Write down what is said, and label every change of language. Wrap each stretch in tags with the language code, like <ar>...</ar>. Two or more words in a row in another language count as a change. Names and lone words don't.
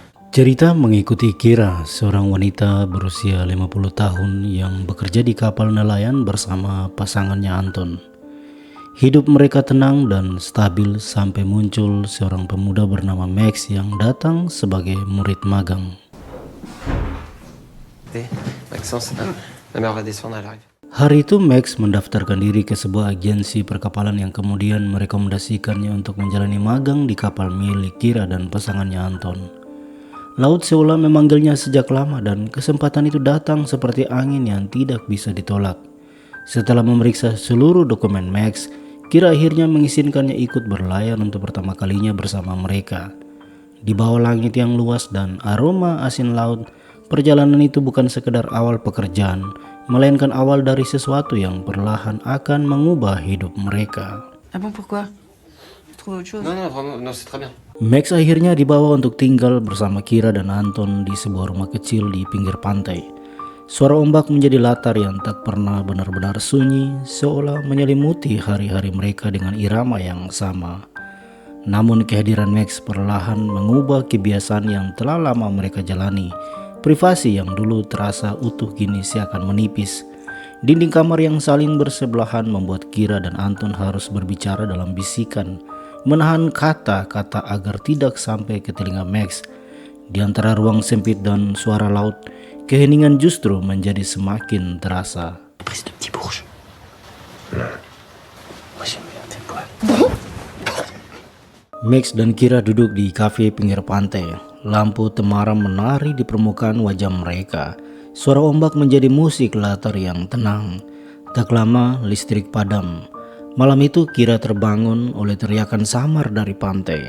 <id>Cerita mengikuti Kira, seorang wanita berusia 50 tahun yang bekerja di kapal nelayan bersama pasangannya Anton. Hidup mereka tenang dan stabil sampai muncul seorang pemuda bernama Max yang datang sebagai murid magang.</id> <fr>Maxence, la mère va descendre, elle arrive.</fr> <id>Hari itu Max mendaftarkan diri ke sebuah agensi perkapalan yang kemudian merekomendasikannya untuk menjalani magang di kapal milik Kira dan pasangannya Anton. Laut seolah memanggilnya sejak lama dan kesempatan itu datang seperti angin yang tidak bisa ditolak. Setelah memeriksa seluruh dokumen Max, Kira akhirnya mengizinkannya ikut berlayar untuk pertama kalinya bersama mereka. Di bawah langit yang luas dan aroma asin laut, perjalanan itu bukan sekedar awal pekerjaan, melainkan awal dari sesuatu yang perlahan akan mengubah hidup mereka.</id> <fr>Ah bon, pourquoi? Tu trouves autre chose? Non, vraiment, non, c'est très bien.</fr> <id>Max akhirnya dibawa untuk tinggal bersama Kira dan Anton di sebuah rumah kecil di pinggir pantai. Suara ombak menjadi latar yang tak pernah benar-benar sunyi, seolah menyelimuti hari-hari mereka dengan irama yang sama. Namun kehadiran Max perlahan mengubah kebiasaan yang telah lama mereka jalani. Privasi yang dulu terasa utuh kini seakan menipis. Dinding kamar yang saling bersebelahan membuat Kira dan Anton harus berbicara dalam bisikan, menahan kata-kata agar tidak sampai ke telinga Max. Di antara ruang sempit dan suara laut, keheningan justru menjadi semakin terasa.</id> <fr>Prise de petit bourge. Moi j'aime bien tes poils.</fr> <id>Max dan Kira duduk di kafe pinggir pantai. Lampu temaram menari di permukaan wajah mereka. Suara ombak menjadi musik latar yang tenang. Tak lama listrik padam. Malam itu Kira terbangun oleh teriakan samar dari pantai.</id>